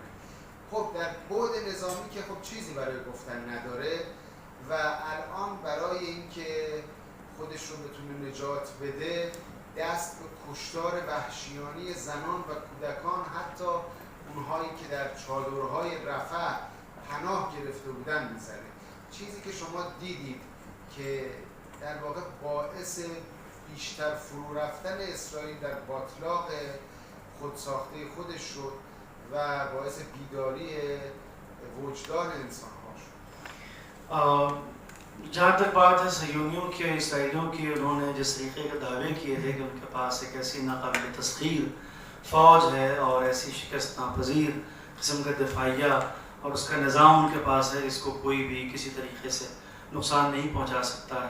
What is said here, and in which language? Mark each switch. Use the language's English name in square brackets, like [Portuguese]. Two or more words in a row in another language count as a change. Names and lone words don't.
[Persian] خب در بعد نظامی که خب چیزی برای گفتن نداره و الان برای اینکه خودش رو بتونه نجات بده دست به کشتار وحشیانه زنان و کودکان، حتی اونهایی که در چادرهای رفح پناه گرفته بودن میزنه. چیزی که شما دیدید که در واقع باعث بیشتر فرو رفتن اسرائیل در باطلاق خودساخته خودش شد و باعث بیداری وجدان انسان‌ها شد. [Urdu] جہاں تک بات ہے صیہونیوں کی اور اسرائیلیوں کی، انہوں نے جس طریقے کے دعوے کیے تھے کہ ان کے پاس ایک ایسی ناقابل تسخیر فوج ہے اور ایسی شکست ناپذیر قسم کا دفاعیہ اور اس کا نظام ان کے پاس ہے جس کو کوئی بھی کسی طریقے سے نقصان نہیں پہنچا سکتا ہے.